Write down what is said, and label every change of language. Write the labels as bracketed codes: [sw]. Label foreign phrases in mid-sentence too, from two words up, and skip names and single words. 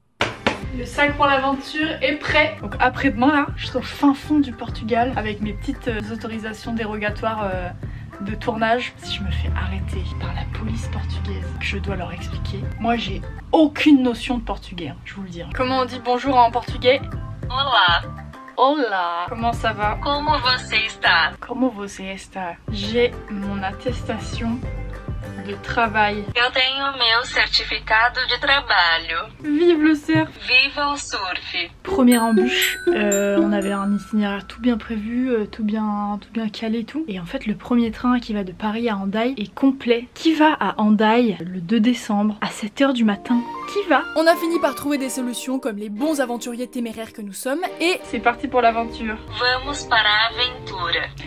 [fr] Le sac pour l'aventure est prêt. Donc après-demain là, je suis au fin fond du Portugal avec mes petites autorisations dérogatoires de tournage. Si je me fais arrêter par la police portugaise, je dois leur expliquer. Moi j'ai aucune notion de portugais, hein, je vous le dis. Comment on dit bonjour en portugais? [pt] Olá. Olá. [fr] Comment ça va? [pt] Como você está? Comment você está? [fr] J'ai mon attestation de travail. [pt] Eu tenho meu certificado de trabalho. [fr] Vive le surf! [pt] Viva o surf! [fr] Première embûche, on avait un itinéraire tout bien prévu, tout bien calé et tout. Et en fait le premier train qui va de Paris à Hendaye est complet. Qui va à Hendaye le 2 décembre à 7 h du matin? Qui va? On a fini par trouver des solutions comme les bons aventuriers téméraires que nous sommes et c'est parti pour l'aventure. [pt] Vamos para a aventura.